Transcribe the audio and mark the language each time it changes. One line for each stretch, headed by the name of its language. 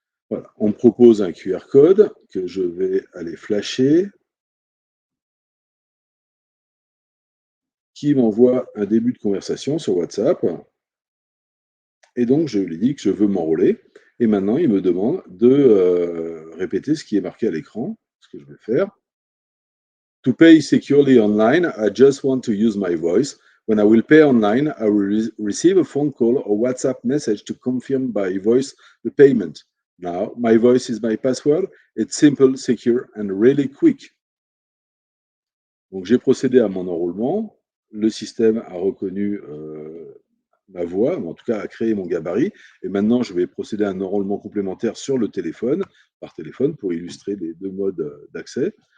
French: Voilà. On me propose un QR code que je vais aller flasher, qui m'envoie un début de conversation sur WhatsApp. Et donc, je lui dis que je veux m'enrôler. Et maintenant, il me demande de répéter ce qui est marqué à l'écran, ce que je vais faire.
English: To pay securely online, I just want to use my voice. When I will pay online, I will receive a phone call or WhatsApp message to confirm by voice the payment. Now, my voice is my password. It's simple, secure, and really quick.
French: Donc, j'ai procédé à mon enrôlement. Le système a reconnu ma voix, ou en tout cas a créé mon gabarit. Et maintenant, je vais procéder à un enrôlement complémentaire sur le téléphone, par téléphone, pour illustrer les deux modes d'accès.